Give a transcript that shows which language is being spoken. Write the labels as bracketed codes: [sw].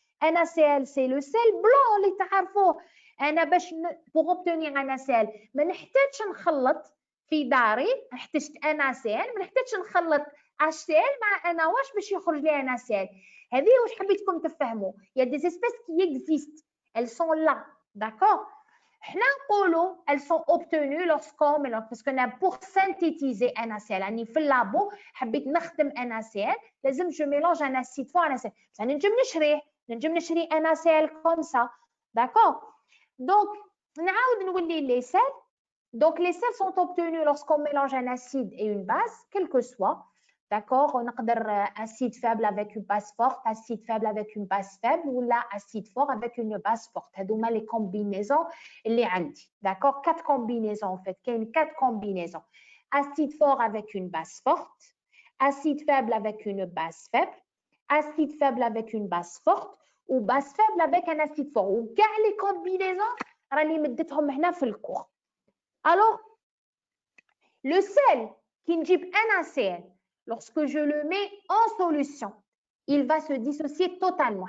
[fr] NaCl, c'est le sel blanc [ar] اللي تعرفوه. أنا باش [fr] pour obtenir [ar] NaCl ما نحتاجش نخلط في داري احتجت NaCl ما نحتاجش نخلط HCl مع NaOH باش يخرج لي NaCl. هذه واش حبيتكم تفهموا. [fr] Il y a des espèces qui existent. Elles sont là. D'accord? [ar] حنا نقولوا [fr] elles sont obtenues lorsqu'on mélange parce que pour synthétiser NaCl [ar] يعني في اللابو حبيت نخدم [fr] NaCl لازم je mélange un acide fort NaCl [ar] بصح نجم نشري [fr] NaCl comme ça. D'accord? Donc [ar] نعاود نولي [fr] les sels. Donc les sels sont obtenus lorsqu'on mélange un acide et une base quel que soit. D'accord, on a acide faible avec une base forte, acide faible avec une base faible ou là acide fort avec une base forte. C'est les combinaisons les عندي. D'accord, 4 combinaisons en fait. Il y a 4 combinaisons. Acide fort avec une base forte, acide faible avec une base faible, acide faible avec une base forte ou base faible avec un acide fort. [ar] Ou كاع [fr] les combinaisons [ar] راني مدتهم هنا في الcours. [fr] Alors le sel qui [ar] نجيب [fr] NaCl lorsque je le mets en solution, il va se dissocier totalement.